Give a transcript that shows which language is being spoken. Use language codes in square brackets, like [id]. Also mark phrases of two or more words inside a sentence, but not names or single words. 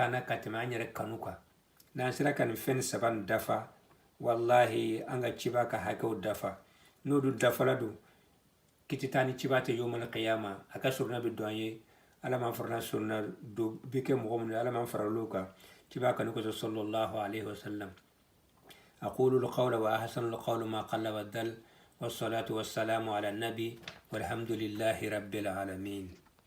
[bm] kana ka tɛmɛ an yɛrɛ kanu kan n'an sera ka nin fɛn saba nin dafa wallahi an ka ciba ka hakɛw dafa n'olu dafala don kiti taa ni ciba tɛ [ar] يوم القيامة [bm] a ka suruna bɛ don an ye ala man farana suruna do bɛ kɛ mɔgɔ minnu ala man fara olu kan ciba kanu kosɔn [ar] صلى الله عليه وسلم أقول القول وأحسن القول ما قل ودل والصلاة والسلام على النبي والحمد لله رب العالمين